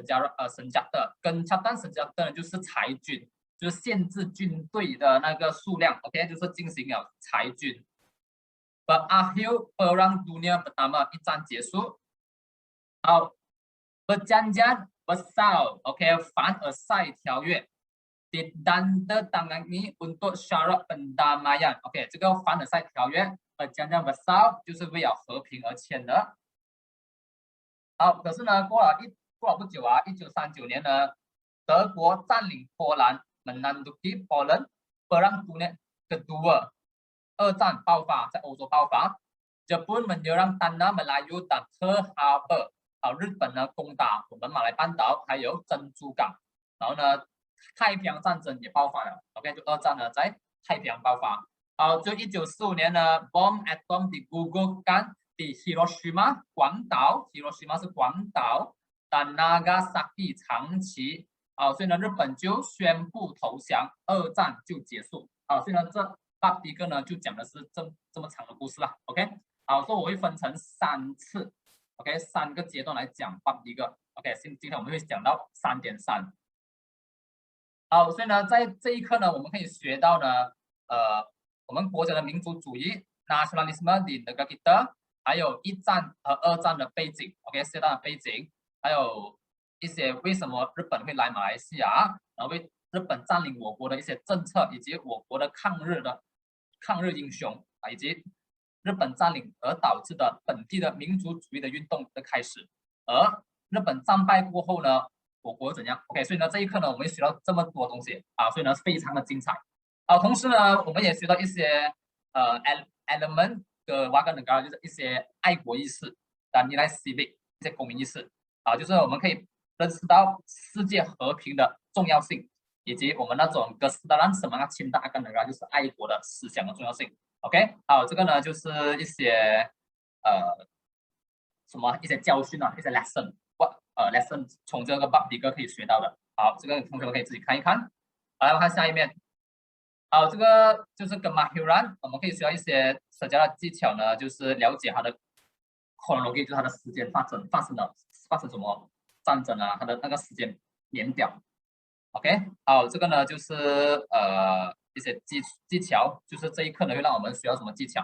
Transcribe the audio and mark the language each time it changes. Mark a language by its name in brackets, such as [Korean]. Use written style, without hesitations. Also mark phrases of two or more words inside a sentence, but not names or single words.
[Malay] Senjata。Gencatan Senjata [Chinese] 呢就是裁军，就是限制军队的那个数量 ，OK， 就是进行了裁军。 [Malay] Berakhir Perang Dunia Pertama， [Chinese] 一战结束。好 ，Perjanjian Versailles，OK， 凡尔赛条约。 [Malay] ditandatangani untuk syarat pendamaian。 [Chinese] OK， 这个凡尔赛条约 Perjanjian Versailles 就是为了和平而签的。好，可是呢，过了不久1939年呢，德国占领波兰 menduduki Poland。 [Malay] Perang Dunia Kedua， [Chinese] 2 战爆发，在欧洲爆发。 [Malay] Jepun menyerang Tanah Melayu dan Pearl Harbor。 [Chinese] 日本呢攻打我们马来半岛还有珍珠港。然后呢，太平洋战争也爆发了。OK， 就2战呢在太平洋爆发。好，就1945年呢 ， [Malay] bom atom digugurkan di Hiroshima [Chinese] 广岛 ，Hiroshima 是广岛 dan Nagasaki 长崎。所以呢，日本就宣布投降，2战就结束。所以呢，这第一个呢就讲的是这么长的故事啦。OK， 好，所以我会分成3次 ，OK， 3个阶段来讲第一个。OK， 今天我们会讲到3.3。好，所以呢，在这一课呢，我们可以学到呢，我们国家的民族主义 [Malay] nationalism di negara kita， [Chinese] 还有1战和2战的背景 ，OK， 世界大战的背景，还有一些为什么日本会来马来西亚，然后为日本占领我国的一些政策，以及我国的抗日英雄以及日本占领而导致的本地的民族主义的运动的开始。而日本战败过后呢，我国怎样 ？OK， 所以呢，这一课呢，我们学到这么多东西所以呢，非常的精彩。同时呢，我们也学到一些element 的 [Malay] warga negara， [Chinese] 就是一些爱国意识的 [Malay] nilai civic [Chinese] 一些公民意识就是我们可以认识到世界和平的重要性，以及我们那种 [Malay] kesetaraan semangat cinta akan negara， [Chinese] 就是爱国的思想的重要性。OK， 好，这个呢就是一些什么一些教训啊，一些 lesson 从这个 bab 里可以学到的。好，这个同学们可以自己看一看。好，来我看下一面。好，这个就是跟 Mahiran， 我们可以学到一些社交的技巧呢，就是了解它的 chronology， 就是它的时间发生什么战争啊，它的那个时间年表。OK， 好，这个呢就是一些技巧，就是这一课呢会让我们学到什么技巧。